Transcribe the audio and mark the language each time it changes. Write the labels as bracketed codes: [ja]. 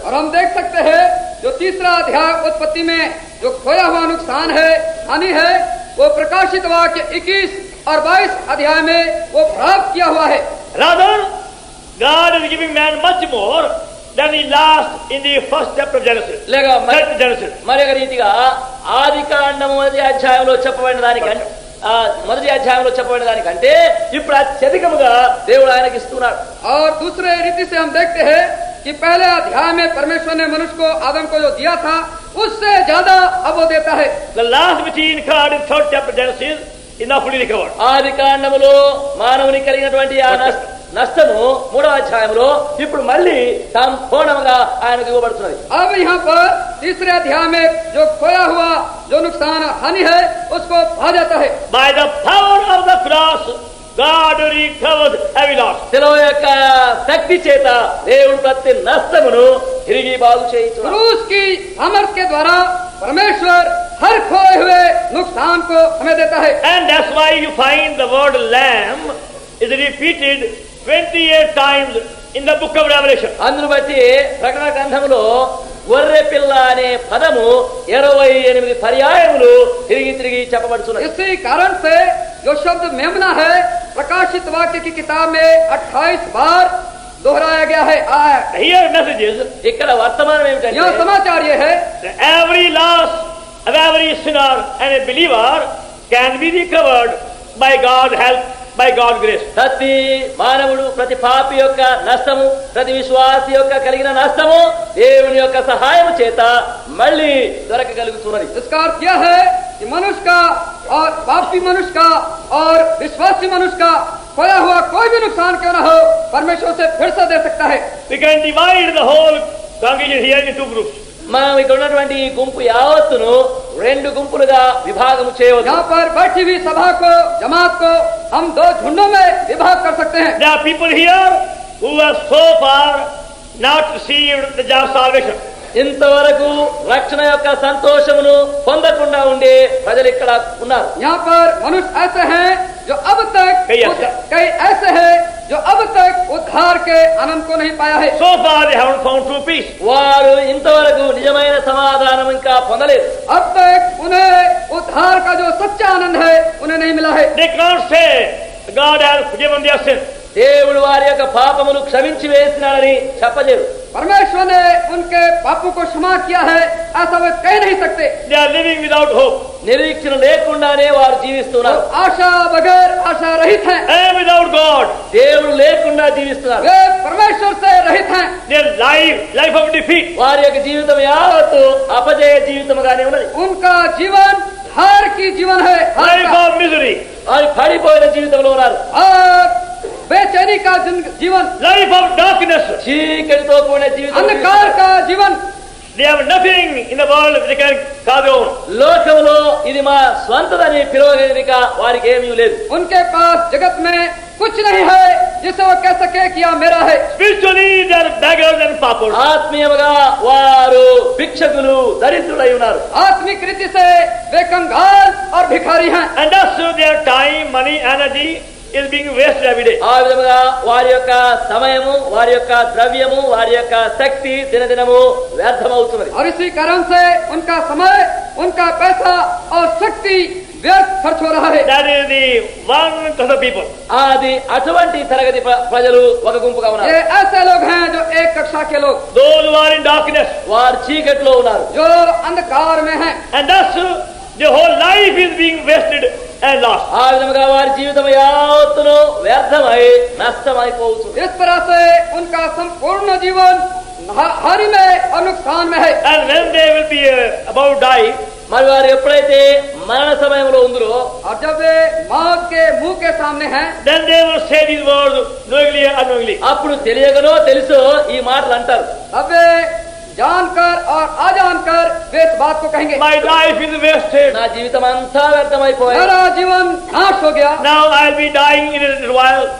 [hi] और हम देख सकते हैं जो तीसरा अध्याय उत्पत्ति में जो खोया हुआ नुकसान है, हानि है, वो प्रकाशित वाक्य 21 और 22 अध्याय में वो प्राप्त किया हुआ है। [en] Rather, God is giving man much more than he lost in the first chapter of Genesis. [te] లేక [en] Third Genesis. [te] మరి ఒక రీతిగా ఆదికాండం 1వ అధ్యాయంలో చెప్పబడిన దానికంటే మొదటి అధ్యాయంలో చెప్పబడిన దానికంటే ఇప్పుడు అత్యధికముగా దేవుడు ఆయనకి ఇస్తున్నాడు. [hi] और दूसरे रीति से हम देखते हैं कि पहले अध्याय में परमेश्वर ने मनुष्य को आदम को जो दिया था उससे ज्यादा अब वो देता है। [en] The last which he incurred in third chapter of Genesis is now fully recovered. [te] ఆదికాండములో మానవుని కలిగినటువంటి ఆ నష్టము 3వ అధ్యాయంలో ఇప్పుడు మళ్ళీ సంపూర్ణంగా ఆయనకు ఇవ్వబడుతున్నది. [hi] अब यहाँ पर तीसरे अध्याय में जो खोया हुआ जो नुकसान हानि है उसको पा जाता है। [en] By the power of the cross, God recovers every loss. [te] శిలువ యొక్క శక్తి చేత దేవుడు ప్రతి నష్టమును తిరిగి బాగు చేయించున్నాడు. [hi] क्रूस की सामर्थ के द्वारा परमेश्वर हर खोए हुए नुकसान को हमें देता है। [en] And that's why you find the word lamb is repeated 28 times in the book of Revelation. [te] అందును బట్టి ప్రకటన గ్రంథంలో గొర్రె పిల్ల అనే పదము 28 పర్యాయములు తిరిగి తిరిగి చెప్పబడుతున్నది. [hi] इसी कारण से जो शब्द मेमना है प्रकाशित वाक्य की किताब में 28 बार दोहराया गया है। [en] Here message is [te] ఇక్కడ వర్తమానం [hi] यह [te] ఏమిటంటే [hi] समाचार ये है [en] that every loss of every sinner and a believer can be recovered by God's help, by God's grace. [te] ప్రతి మానవుడు, ప్రతి పాపి యొక్క నష్టము, ప్రతి విశ్వాసి యొక్క కలిగిన నష్టము దేవుని యొక్క సహాయం చేత మళ్ళీ దొరకగలుగుతున్నది. [hi] इसका अर्थ यह है कि मनुष्य का और पापी मनुष्य का और विश्वासी मनुष्य का खोया हुआ कोई भी नुकसान क्यों न हो, परमेश्वर से फिर से दे सकता है. [en] We can divide the whole congregation here into two groups. [te] మనం ఇక్కడ ఉన్నటువంటి ఈ గుంపు యావత్తును రెండు గుంపులుగా విభాగము చేయవచ్చు. [hi] यहाँ पर बैठी हुई सभा को, जमात को हम दो झुंडों में विभाग कर सकते हैं. [en] There are people here who have so far not received the job of salvation. [te] ఇంతవరకు రక్షణ యొక్క సంతోషమును పొందకుండా ఉండే ప్రజలు ఇక్కడ ఉన్నారు. [hi] यहाँ पर मनुष्य ऐसे हैं जो अब तक कई ऐसे हैं जो अब तक उद्धार के आनंद को नहीं पाया है. [en] So far they haven't found true peace. [te] వారు ఇంతవరకు నిజమైన సమాధానం ఇంకా పొందలేదు. [hi] अब तक उन्हें उद्धार का जो सच्चा आनंद है उन्हें नहीं मिला है. [en] They can't say God has forgiven their sin. [te] దేవుడు వారి యొక్క పాపమును క్షమించి వేసినాడని చెప్పలేరు. [hi] परमेश्वर ने उनके पापों को क्षमा किया है ऐसा वे कह नहीं सकते. [en] They are living without hope. [te] నిరీక్షణ లేకుండానే వారు జీవిస్తున్నారు. [hi] आशा बगैर आशा रहित हैं. [en] And without God. [te] దేవుడు లేకుండా జీవిస్తున్నారు. [hi] वे परमेश्वर से रहित हैं. [en] Their life of defeat. [te] వారి యొక్క జీవితం యావత్తు అపజయ జీవితముగానే ఉన్నది. [hi] उनका जीवन हार की जीवन है. [en] Life of misery. [te] వారు పడిపోయిన జీవితంలో ఉన్నారు. [hi] और बेचैनी का जीवन, [en] Life of darkness. [te] చీకటితో కూడిన జీవితం, [hi] अंधकार का जीवन. [en] They have nothing in the world they can call their own. [te] లోకంలో ఇది మా స్వంతదని పిలవగలిగిక వారికి ఏమీ లేదు. [hi] उनके पास जगत में कुछ नहीं है जिसे वो कह सके कि यह मेरा है. [en] Spiritually they are beggars and paupers. [te] ఆత్మీయముగా వారు భిక్షకులు, దరిద్రులై ఉన్నారు. [hi] आत्मिक रीति से वे कंगाल और भिखारी हैं. [en] And thus their time, money, energy is being wasted every day. [te] ఆ విధముగా వారి యొక్క సమయము, వారి యొక్క ద్రవ్యము, వారి యొక్క శక్తి దినదినము వ్యర్థమవుతున్నది. [hi] और इसी कारण से उनका समय, उनका पैसा और शक्ति व्यर्थ खर्च हो रहा है. [en] That is the one class of people. [te] అది అటువంటి తరగతి ప్రజలు ఒక గుంపుగా [hi] ये [te] ఉన్నారు. [hi] ऐसे लोग हैं जो एक कक्षा के लोग, [en] Those who are in darkness. [te] వారు చీకట్లో ఉన్నారు. [hi] जो अंधकार में हैं. [en] And thus their whole life is being wasted and lost. [te] ఆ విధముగా వారి జీవితం యావత్తును వ్యర్థమై నష్టమైపోతుంది. [hi] इस तरह से उनका संपूर्ण जीवन हानि में और नुकसान में है. [en] And when they will be about to die, [te] మరి వారు ఎప్పుడైతే మరణ సమయంలో ఉందరో, [hi] और जब वे मौत के मुंह के सामने हैं, [en] then they will say these words knowingly or unknowingly. [te] అప్పుడు తెలియకనో తెలుసో ఈ మాటలు అంటారు. [hi] अब वे जानकर और अजानकर वे इस बात को कहेंगे, [en] My life is wasted. [te] నా జీవితం అంతా వ్యర్థమైపోయింది. [hi] मेरा जीवन नाश हो गया. [en] Now I'll be dying in a little while.